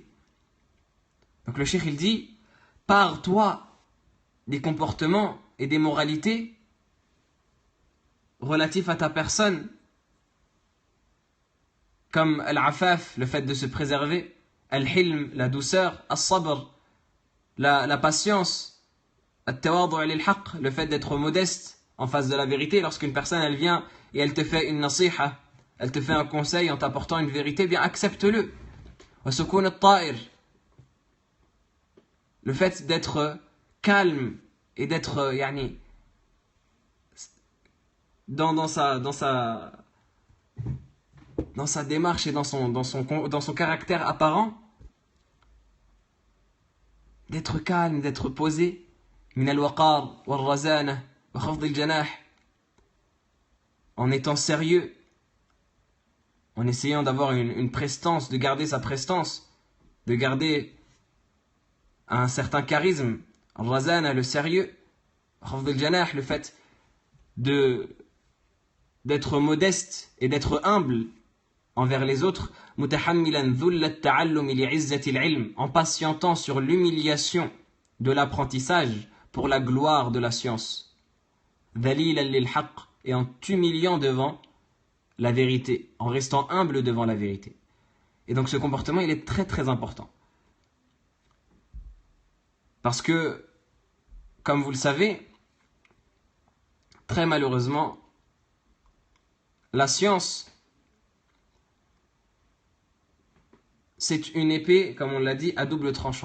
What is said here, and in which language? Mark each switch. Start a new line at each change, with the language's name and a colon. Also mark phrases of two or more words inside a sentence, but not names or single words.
French: Donc le cheikh il dit, pars-toi des comportements et des moralités relatifs à ta personne, comme al-afaf, le fait de se préserver, al-hilm, la douceur, al-sabr, la patience,
Arabic: التواضع للحق,
French: le fait d'être modeste en face de la vérité. Lorsqu'une personne elle vient et elle te fait une nasiha, elle te fait un conseil en t'apportant une vérité, bien accepte-le.
Arabic: وسكون الطائر,
French: le fait d'être calme et d'être dans sa démarche et dans son caractère apparent, d'être calme, d'être posé,
Arabic: من الوقار والرزانة وخفض الجناح,
French: en étant sérieux, en essayant d'avoir une prestance, de garder sa prestance, de garder un certain charisme, al-razana, le sérieux,
Arabic: خفض الجناح,
French: le fait d'être modeste et d'être humble envers les autres,
Arabic: متحملا ذل التعلم لعزة العلم,
French: en patientant sur l'humiliation de l'apprentissage pour la gloire de la science,
Arabic: ذليلا للحق,
French: et en t'humiliant devant la vérité, en restant humble devant la vérité. Et donc ce comportement il est très très important, parce que comme vous le savez, très malheureusement, la science, c'est une épée, comme on l'a dit, à double tranchant.